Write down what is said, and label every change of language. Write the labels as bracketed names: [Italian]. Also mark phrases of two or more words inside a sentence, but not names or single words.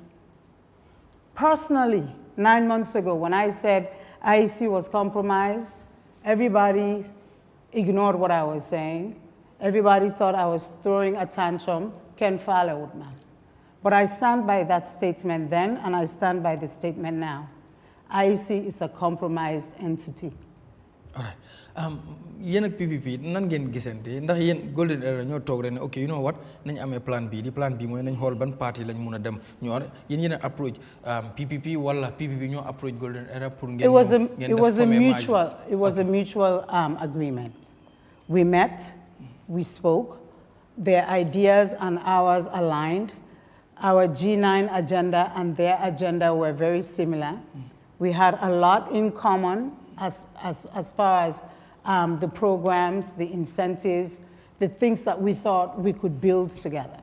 [English] Personally, 9 months ago, when I said IEC was compromised, everybody ignored what I was saying. Everybody thought I was throwing a tantrum, Ken followed me. But I stand by that statement then, and I stand by the statement now. IEC is a compromised entity. All right. [Wolof] Yéen ak PPP nan ngeen gisante ndax yéen golden era ñoo toog rek ne ok [English] you know what [Wolof] nañ amee plan B di plan B mooy nañ xool ban parti lañ mun a dem ñoo yéen yéen a approach PPP wala PPP ñoo approach golden era pour ngeen. [English] It was a mutual agreement. We met, we spoke, their ideas and ours aligned. Our G9 agenda and their agenda were very similar. We had a lot in common as far as the programs, the incentives, the things that we thought we could build together.